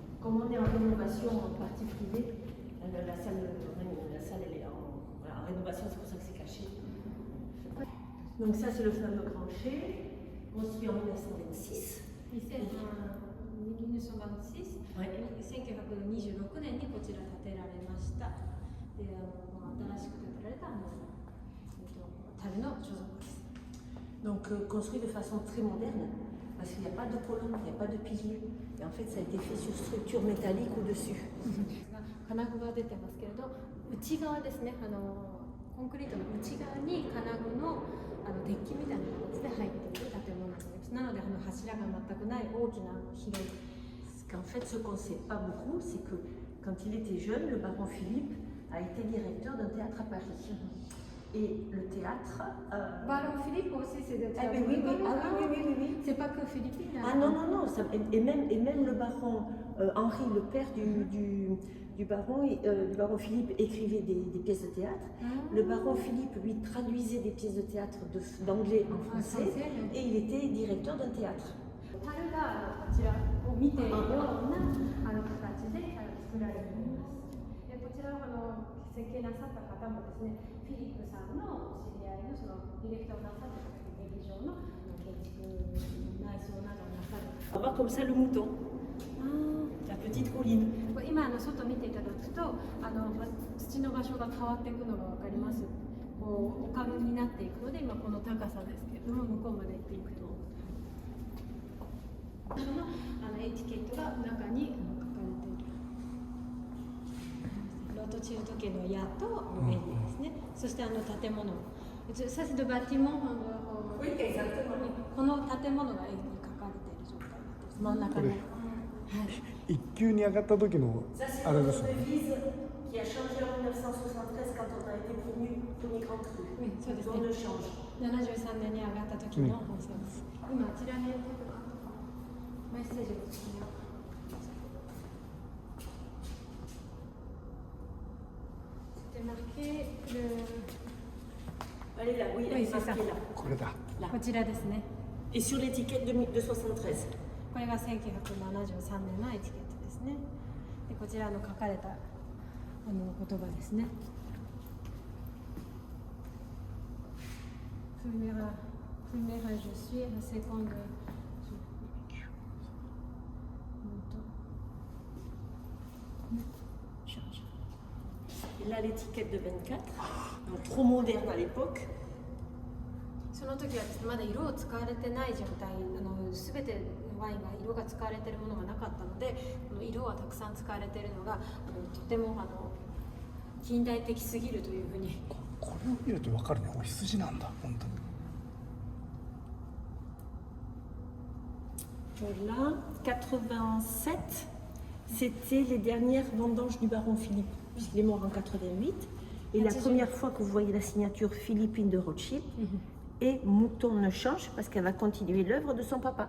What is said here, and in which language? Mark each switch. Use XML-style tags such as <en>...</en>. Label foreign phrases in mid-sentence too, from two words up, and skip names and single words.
<fr>comme on est en rénovation en partie privée, la salle elle est en rénovation, c'est pour ça que c'est caché. Donc ça c'est le fameux tranché, construit en 1926.</fr> <ja>1926、はい、1926年にこちら建てられました。で、新しく建てられた樽の貯蔵庫です。</ja> <fr>Donc construit de façon très moderne, parce qu'il n'y a pas de colonne, il n'y a pas de pilier. Et en fait ça a été fait sur structure métallique au-dessus.</fr> <ja>金具が出てますけれど、内側ですね、コンクリートの内側に金具のデッキみたいな形で入っている建物になります。なので柱が全くない大きな広い。</ja> <fr>En fait, ce qu'on ne sait pas beaucoup, c'est que quand il était jeune, le baron Philippe a été directeur d'un théâtre à Paris. Et le théâtre. Baron Philippe aussi, c'est le théâtre. Oui. C'est pas que Philippine. Ah non. Et même le baron Henri, le père du baron Philippe, écrivait des pièces de théâtre. Le baron Philippe, lui, traduisait des pièces de théâtre d'anglais en français. Et il était directeur d'un théâtre.</fr> <ja>樽がこちらを見ているような形で作られています。でこちら設計なさった方もですね、フィリップさんのお知り合いのそのディレクターをなさった劇場の建築内装などをなさる。</ja> <fr>On va voir comme ça le mouton. La petite colline.</fr> <ja>今外見ていただくと土の場所が変わっていくのがわかります。こう丘になっていくので今この高さですけれども向こうまで行っていくと。エチケットが中に書かれている。ロートチルト家の矢と上にですね、そして建物。</ja> <fr>Ça c'est le bâtiment。</fr> <ja>この建物が絵に描かれている状態になっています。真ん中に。一級に上がった時のあれですね。</ja> <fr>qui a changé en 1973 quand on a été premier grand cru. Oui, ça c'est. On le change.</fr> <ja>73 年に上がった時の放送です。今あちらにメッセージをですね。</ja> <fr>C'était marqué le.</fr> <ja>Elle est là, oui, elle est marquée là. これだ。こちらですね。</ja> <fr>Et sur l'étiquette de 73.</fr> <ja>これが1973年のエチケットですね。でこちらの書かれた言葉ですね。</ja> <fr>Primera je suis, la seconde change. Et là l'étiquette de 24, donc trop moderne à l'époque.</fr> <ja>その時はですね、まだ色を使われてない状態、すべてのワインが色が使われているものがなかったので、この色はたくさん使われているのがとても近代的すぎるというふうに。これを見ると分かるね。お羊なんだ、本当に。</ja> <fr>Voilà, 87, c'était les dernières vendanges du baron Philippe, puisqu'il est mort en 88. Et la première fois que vous voyez la signature Philippine de Rothschild, et Mouton ne change parce qu'elle va continuer l'œuvre de son papa.</fr>